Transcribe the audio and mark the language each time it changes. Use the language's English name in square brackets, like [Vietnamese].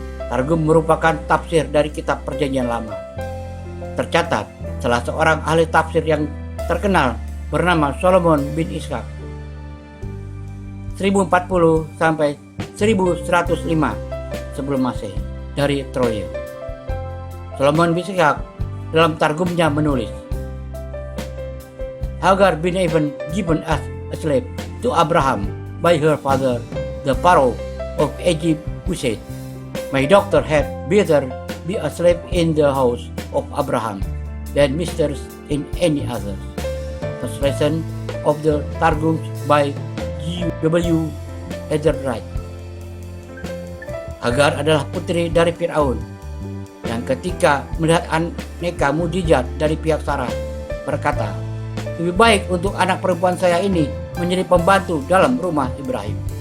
[Indonesian] Targum merupakan tafsir dari kitab Perjanjian Lama. Tercatat salah seorang ahli tafsir yang terkenal bernama Solomon bin Ishak 1040 sampai 1105 sebelum Masehi dari Troye. [English] Solomon bin Ishak [Indonesian] dalam targumnya menulis, [English] Hagar been even given as a slave to Abraham by her father, the Pharaoh of Egypt, who said, My daughter had better be a slave in the house of Abraham than mistress in any other. Translation of the Targums by G.W. Ezra-Wright. [Indonesian] Hagar adalah putri dari Fir'aun yang ketika melihat aneka mujizat dari pihak Sarah berkata, lebih baik untuk anak perempuan saya ini menjadi pembantu dalam rumah Ibrahim.